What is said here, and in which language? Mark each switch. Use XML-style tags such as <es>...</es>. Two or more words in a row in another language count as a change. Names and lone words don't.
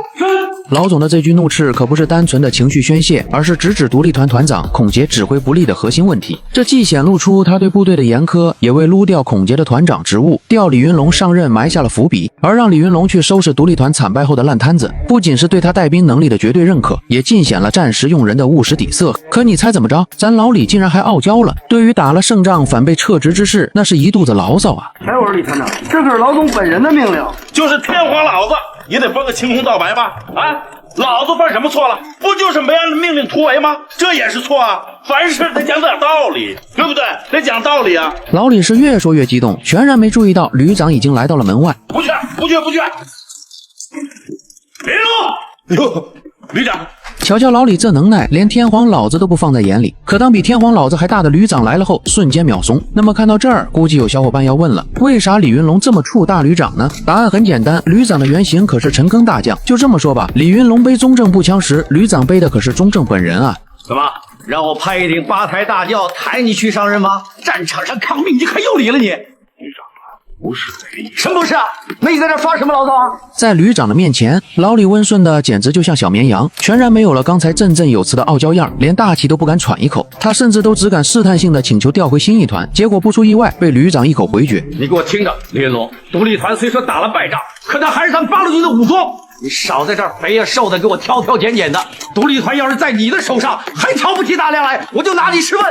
<zh>老總的這句怒斥可不是單純的情緒宣洩，而是直指獨立團團長孔杰指揮不力的核心問題。這既顯露出他對部隊的嚴苛，也為擼掉孔杰的團長職務、調李雲龍上任埋下了伏筆。而讓李雲龍去收拾獨立團慘敗後的爛攤子，不僅是對他帶兵能力的絕對認可，也盡顯了戰時用人的務實底色。可你猜怎麼着？咱老李竟然還傲嬌了，對於打了勝仗反被撤職之事，那是一肚子牢騷啊！哎，我說李團長，這可是老總本人的命令，就是天皇老子也得分個青紅皂白吧？啊，老子犯什麼錯了？不就是没按命令突圍嗎？這也是錯啊！凡事得講點道理，對不對？得講道理啊！老李是越說越激動，全然沒注意到旅長已經來到了門外。不去！李龍，喲，旅長。瞧瞧老李這能耐，連天皇老子都不放在眼裡。可當比天皇老子還大的旅長來了後，瞬間秒慫。那麼看到這兒，估計有小夥伴要問了，為啥李雲龍這麼怵大旅長呢？答案很簡單，旅長的原型可是陳賅大將。就這麼說吧，李雲龍背中正步槍時，旅長背的可是中正本人啊。怎麼讓我派一頂八抬大轿抬你去上任嗎？戰場上抗命，你可有理了你！旅長啊，不是這個意思。什麼不是啊？那你在這發什麼牢騷啊？在旅長的面前，老李溫順的簡直就像小綿羊，全然沒有了剛才振振有詞的傲嬌樣，連大氣都不敢喘一口。他甚至都只敢試探性的請求調回新一團，結果不出意外被旅長一口回絕。你給我聽着，李雲龍，獨立團雖說打了敗仗，可他還是咱八路軍的武裝。你少在這兒肥呀瘦的給我挑挑揀揀的，獨立團要是在你的手上還挑不起大梁來，我就拿你試問。</zh>